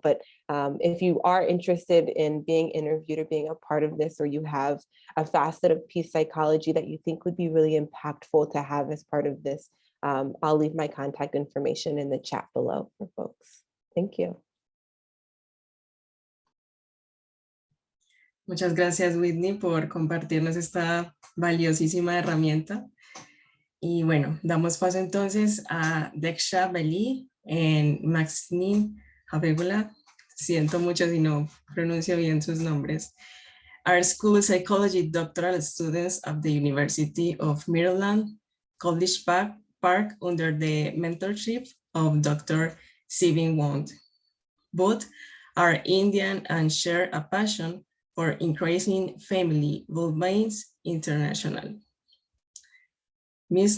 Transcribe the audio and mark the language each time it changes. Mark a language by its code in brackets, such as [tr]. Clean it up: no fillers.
[en] But if you are interested in being interviewed or being a part of this, or you have a facet of peace psychology that you think would be really impactful to have as part of this, I'll leave my contact information in the chat below for folks. Thank you. [es] Muchas gracias, Whitney, por compartirnos esta valiosísima herramienta. Y bueno, damos paso entonces a Deksha Beli y Maxine Habegula. Siento mucho si no pronuncio bien sus nombres. [en] Are school psychology doctoral students of the University of Maryland, College Park under the mentorship of Dr. Sibin Wong. Both are Indian and share a passion for increasing family well-being international. Ms.